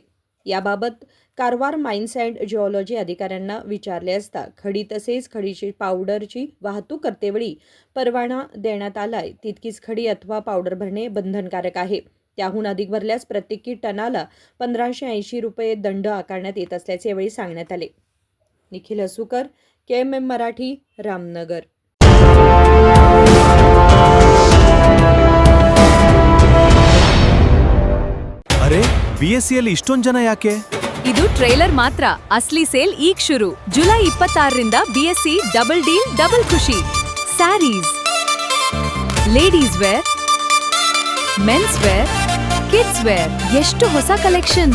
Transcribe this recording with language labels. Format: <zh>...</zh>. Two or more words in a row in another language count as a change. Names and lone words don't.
<mr>याबाबत कारवार माइन्स अँड जिओलॉजी अधिकाऱ्यांना विचारले असता खडी तसेच खडीची पावडरची वाहतूक करतेवेळी परवाना देण्यात आलाय तितकीच खडी अथवा पावडर भरणे बंधनकारक आहे. त्याहून अधिक भरल्यास प्रत्येकी टनाला 1580 रुपये दंड आकारण्यात येत असल्याचे यावेळी सांगण्यात आले. निखिल हसूकर, KMM मराठी, रामनगर.</mr> <kn>ಅರೆ BSc ಅಲ್ಲಿ ಇಷ್ಟೊಂದು ಜನ ಯಾಕೆ? ಇದು ಟ್ರೈಲರ್ ಮಾತ್ರ. ಅಸ್ಲಿ ಸೇಲ್ ಈಗ ಶುರು. ಜುಲೈ 26ರಿಂದ BSc</kn> <en>double deal</en> <kn>ಡಬಲ್ ಖುಷಿ.</kn> <en>sarees, ladies wear, mens wear, kids wear, ಎಷ್ಟು ಹೊಸ ಕಲೆಕ್ಷನ್.</en>